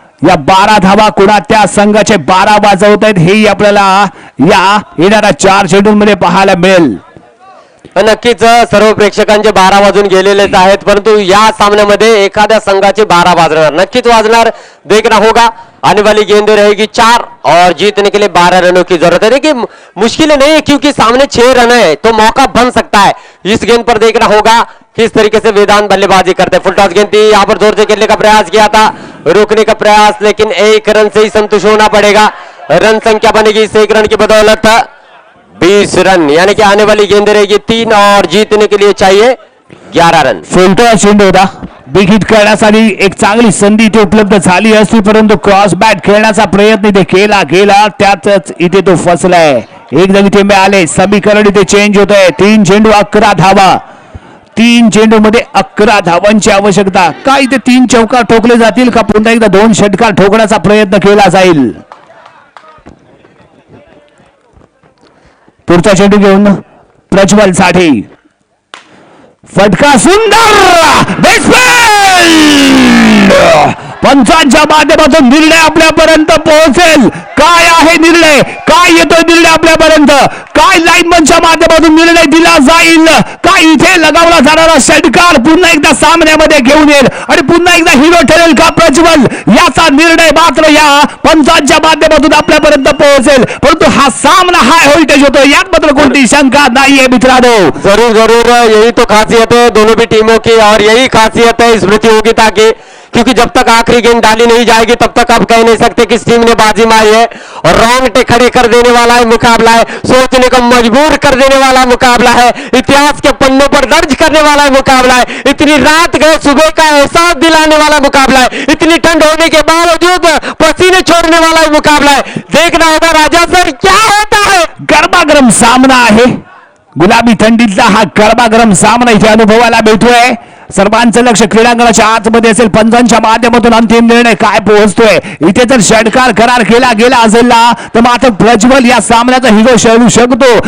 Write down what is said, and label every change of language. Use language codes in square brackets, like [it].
[mr] या 12 धावा कुणा त्या संघाचे 12 वाजवत आहेत हेही आपल्याला या येणाऱ्या 4 चेंडूंमध्ये पाहायला मिळेल. नक्कीच सर्व प्रेक्षकांचे 12 वाजून गेलेलेच आहेत, परंतु या सामन्यामध्ये एखाद्या संघाचे 12 वाजणार, नक्कीच वाजणार. [hi] देखना होगा. आने वाली गेंदें रहेगी 4 और जीतने के लिए 12 रनों की जरूरत है. देखिए मुश्किल नहीं है क्योंकि सामने 6 रन है तो मौका बन सकता है. इस गेंद पर देखना होगा किस तरीके से वेदांत बल्लेबाजी करते हैं. फुल टॉस गेंद थी, यहाँ पर जोर से खेलने का प्रयास किया था, रोकने का प्रयास, लेकिन 1 रन से ही संतुष्ट होना पड़ेगा. रन संख्या बनेगी इस 1 रन की बदौलत 20 रन, यानी कि आने वाली गेंद रहेगी 3 और जीतने के लिए चाहिए 11 रन. [mr] फुलटॉस चेंडू होता. बिगिट करण्यासाठी एक चांगली संधी इथे उपलब्ध झाली असती, परंतु क्रॉस बॅट खेळण्याचा प्रयत्न इथे केला गेला, त्यातच इथे तो फसलाय. एकदम इथे मिळाले. समीकरण इथे चेंज होत आहे. 3 चेंडू 11 धावा. 3 चेंडू मध्ये 11 धावांची आवश्यकता. का इथे 3 चौकार ठोकले जातील का पुन्हा एकदा 2 षटकार ठोकण्याचा प्रयत्न केला जाईल. पुढचा चेंडू घेऊन प्रज्वल साठी फटका सुंदर. पंचांच्या माध्यमातून निर्णय आपल्यापर्यंत पोहोचेल. काय आहे निर्णय, काय येतोय निर्णय आपल्यापर्यंत, काय लाईनमनच्या माध्यमातून निर्णय दिला जाईल, काय इथे लगावला जाणारा षटकार पुन्हा एकदा सामन्यामध्ये घेऊन येईल आणि पुन्हा एकदा हिरो ठरेल का प्रज्वल, याचा निर्णय मात्र या पंचांच्या माध्यमातून आपल्यापर्यंत पोहोचेल. परंतु हा सामना हाय व्होल्टेज होतो, यात मात्र कोणती शंका नाहीये मित्रांनो. [hi] जरूर जरूर, यही तो खासियत है दोनों भी टीमों की, और यही खासियत है इस प्रतियोगिता की, क्योंकि जब तक आखिरी गेंद डाली नहीं जाएगी तब तक आप कह नहीं सकते किस टीम ने बाजी मारी है. और रोंगटे खड़े कर देने वाला है मुकाबला है, सोचने को मजबूर कर देने वाला मुकाबला है, इतिहास के पन्नों पर दर्ज करने वाला मुकाबला है. इतनी रात गए सुबह का एहसास दिलाने वाला मुकाबला है, इतनी ठंड होने के बावजूद पसीने छोड़ने वाला मुकाबला है. देखना होगा राजा सर क्या होता है. [mr] गरमागरम सामना आहे, गुलाबी थंडीतला हा गरमागरम सामना इथे अनुभवायला मिळतोय. सर्वांचं लक्ष क्रीडांगणाच्या आतमध्ये असेल, पंचांच्या माध्यमातून अंतिम निर्णय काय पोहोचतोय. इथे जर षटकार करार केला गेला असेल ना तर मात्र प्रज्वल या सामन्याचा हिरो ठरू शकतो.